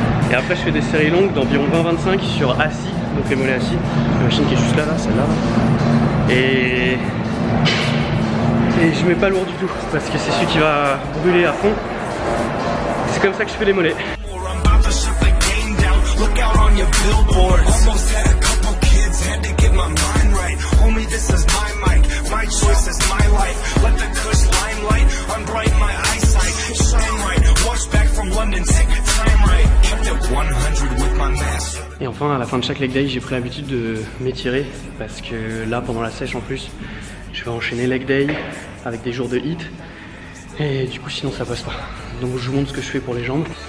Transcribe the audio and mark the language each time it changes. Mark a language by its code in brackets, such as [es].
[fr] Et après je fais des séries longues d'environ 20-25 sur assis, donc les mollets assis, la machine qui est juste là, celle-là. Et je mets pas lourd du tout, parce que c'est celui qui va brûler à fond. C'est comme ça que je fais les mollets. [en] Look out on your billboard. Almost had a couple kids, had to get my mind right. Homie, this is my mic, my choice is my life. Let the kush limelight unbright my eyesight. Shine right, watch back from London, take time right. Kept it 100 with my master. [fr] Et enfin, à la fin de chaque leg day, j'ai pris l'habitude de m'étirer parce que là, pendant la sèche en plus, je vais enchaîner leg day avec des jours de hit. Et du coup, sinon, ça passe pas. Donc, je vous montre ce que je fais pour les jambes.